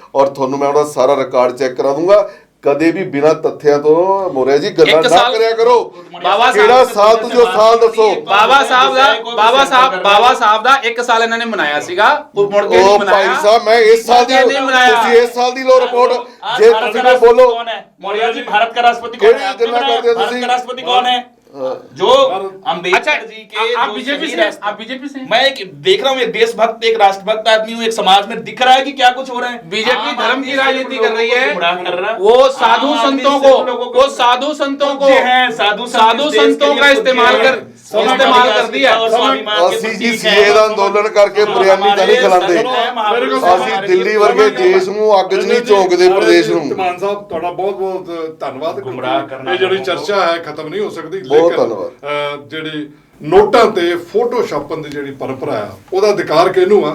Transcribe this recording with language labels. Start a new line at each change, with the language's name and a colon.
Punjabi: ਔਰ ਤੁਹਾਨੂੰ ਮੈਂ ਉਹਦਾ ਸਾਰਾ ਰਿਕਾਰਡ ਚੈੱਕ ਕਰਾ ਦੂੰਗਾ। ਕਦੇ ਵੀ ਬਿਨਾਂ ਤੱਥਿਆਂ ਤੋਂ ਮੋਰਿਆ ਜੀ ਗੱਲਾਂ ਨਾ ਕਰਿਆ ਕਰੋ। ਕਿਹੜਾ ਸਾਲ ਤੁਸੀਂ ਸਾਲ ਦੱਸੋ। ਬਾਬਾ ਸਾਹਿਬ ਦਾ 1 ਸਾਲ ਇਹਨਾਂ ਨੇ ਮਨਾਇਆ ਸੀਗਾ, ਮੁੜ ਕੇ ਨਹੀਂ ਮਨਾਇਆ। ਭਾਈ ਸਾਹਿਬ ਮੈਂ ਇਸ ਸਾਲ ਦੀ ਤੁਸੀਂ ਇਸ ਸਾਲ ਦੀ ਲੋ ਰਿਪੋਰਟ ਜੇ ਤੁਸੀਂ ਨਾ ਬੋਲੋ।
Hindi: मौर्य जी भारत का राष्ट्रपति कौन है? भारत का राष्ट्रपति कौन है? जो अम्बेडकर जी के आप बीजेपी से मैं देख रहा हूँ, एक देशभक्त एक राष्ट्रभक्त आदमी हूँ, एक समाज में दिख रहा है कि क्या कुछ हो रहा है। बीजेपी धर्म की राजनीति कर रही है। वो साधु संतों को साधु संतों का इस्तेमाल कर दिया।
Punjabi: ਅਸੀਂ ਜੀ ਸੀਏ ਦਾ ਅੰਦੋਲਨ ਕਰਕੇ ਬਿਰਿਆਨੀ ਤਾਂ ਨਹੀਂ ਖਿਲਾਉਂਦੇ। ਅਸੀਂ ਦਿੱਲੀ ਵਰਗੇ ਦੇਸ਼ ਨੂੰ ਅੱਗ 'ਚ ਨਹੀਂ ਝੋਂਕਦੇ ਪ੍ਰਦੇਸ਼ ਨੂੰ। ਧਮਾਨ ਸਾਹਿਬ ਤੁਹਾਡਾ ਬਹੁਤ ਬਹੁਤ ਧੰਨਵਾਦ। ਗੁੰਮਰਾਹ ਕਰਨਾ ਇਹ ਜਿਹੜੀ ਚਰਚਾ ਹੈ ਖਤਮ ਨਹੀਂ ਹੋ ਸਕਦੀ। ਬਹੁਤ ਧੰਨਵਾਦ। ਜਿਹੜੀ ਨੋਟਾਂ ਤੇ ਫੋਟੋ ਛਾਪਣ ਦੀ ਜਿਹੜੀ ਪਰੰਪਰਾ ਆ ਉਹਦਾ ਅਧਿਕਾਰ ਕਿਹਨੂੰ ਆ?